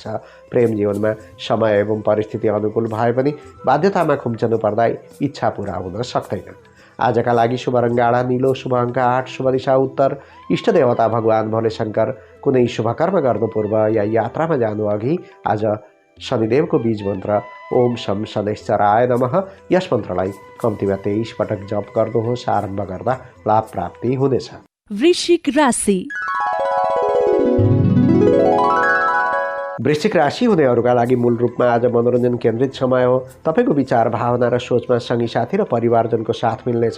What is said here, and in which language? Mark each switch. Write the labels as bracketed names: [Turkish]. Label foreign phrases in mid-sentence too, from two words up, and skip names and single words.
[Nepali] प्रेम जीवनमा समय एवं परिस्थिति अनुकूल भए पनि बाध्यतामा खुम्चनु पर्दा इच्छा पूरा हुन सक्दैन। आजका लागि शुभ रङ गाढा नीलो, शुभ अङ्क 8, शुभ दिशा उत्तर, इष्ट देवता भगवान् भोले शङ्कर। कुनै शुभ कर्म गर्नु पूर्व या यात्रामा जानु अघि आज शनिदेवको बीज मन्त्र [Sanskrit] ओम शम शनैश्चराय नमः [Nepali] यस मन्त्रलाई कम्तीमा 23 पटक जप गर्नुहोस्। आरम्भ गर्दा लाभ प्राप्ति हुनेछ। वृश्चिक राशि। वृश्चिक राशि हुनेहरूका लागि मूल रूपमा आज मनोरञ्जन केन्द्रित समय हो। तपाईँको विचार, भावना र सोचमा सँगी साथी र परिवारजनको साथ मिल्नेछ।